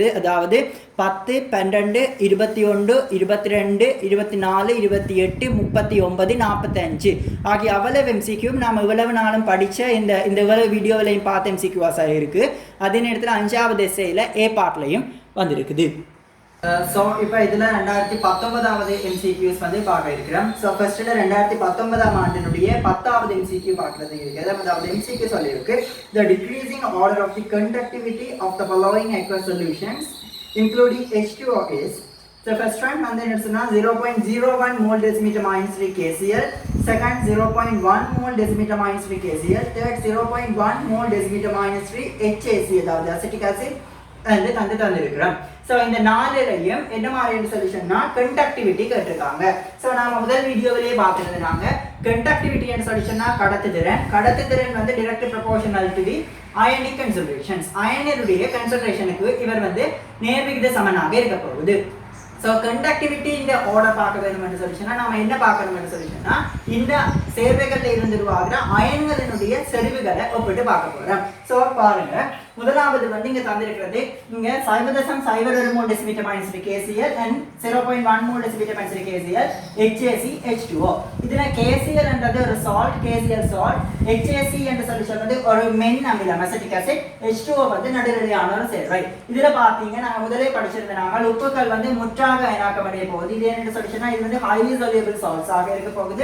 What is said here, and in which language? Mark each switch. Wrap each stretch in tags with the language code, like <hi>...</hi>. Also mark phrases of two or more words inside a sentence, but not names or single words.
<ta>அதாவது 10, 12, 21, 22, 24, 28, 39, 45 ஆகிய அவ்வளவு MCQ நாம் இவ்வளவு நாளும் படித்த இந்த இவ்வளவு வீடியோவிலையும் பார்த்த MCQஸாக இருக்குது. அதே நேரத்தில் 5வது எஸ்ஏயில் ஏ பார்ட்லையும் வந்திருக்குது. ஸோ இப்போ இதில் 2019வது MCQs வந்து பார்க்க இருக்கிறோம். ஸோ ஃபர்ஸ்ட்டில் 2019ஆம் ஆண்டினுடைய 10வது MCQ பார்க்குறது இருக்குது. அதாவது MCQ சொல்லியிருக்கு,</ta> <en>the decreasing order of the conductivity of the following aqueous solutions including H2O is. So first one</en> <ta>வந்து என்ன சொன்னா</ta> <en>0.01 mole decimeter minus 3 KCl, second 0.1 mole decimeter minus 3 KCl, third 0.1 mole decimeter minus 3 HACl அதாவது acetic acid and தந்துருக்கிறோம்.</en> <ta>ஸோ இந்த நாலுலையும் என்ன மாதிரியான சொல்யூஷன்னா கண்டக்டிவிட்டி கேட்டிருக்காங்க. ஸோ நாம முதல் வீடியோவிலேயே பார்த்துருந்தாங்க கண்டக்டிவிட்டி சொல்யூஷன்னா கடத்துத்திறன் வந்து</ta> <en>direct proportional to the ionic concentrations.</en> <ta>அயனினுடைய கன்சன்ட்ரேஷனுக்கு இவர் வந்து நேர்விகித சமனாக இருக்க போகுது.</ta> <en>so conductivity</en> <ta>இந்த ஆர்டர் பார்க்க வேணும் என்று சொல்லிச்சுன்னா நம்ம என்ன பார்க்கணும் என்று சொல்லிச்சுன்னா இந்த சேர்வைகளில் இருந்து உருவாகிற அயன்களினுடைய செறிவுகளை ஒப்பிட்டு பார்க்க போகிறோம். ஸோ பாருங்க, முதலாவது வந்து இங்கே தந்திருக்கிறது இங்கே</ta> <en>0.01 mole decimeter minus 3 KCl and 0.1 mole decimeter minus 3 KCl HAC H2O.</en> <ta>இதில் KCl என்றது ஒரு சால்ட், KCl சால்ட், HAC என்ற சொல்யூஷன் வந்து ஒரு மென் அமிலம்</ta> <en>acetic acid,</en> <ta>H2O வந்து நடுநிலையான ஒரு சேர்வை. இதில் பார்த்தீங்க நாங்கள் முதலே படிச்சிருந்தாங்க உப்புக்கள் வந்து முற்றாக அயனாக்கமடைய போகுது. இது என்ன சொல்யூஷன்னா இது வந்து</ta> <en>highly soluble salts</en> <ta>ஆக இருக்க போகுது.</ta>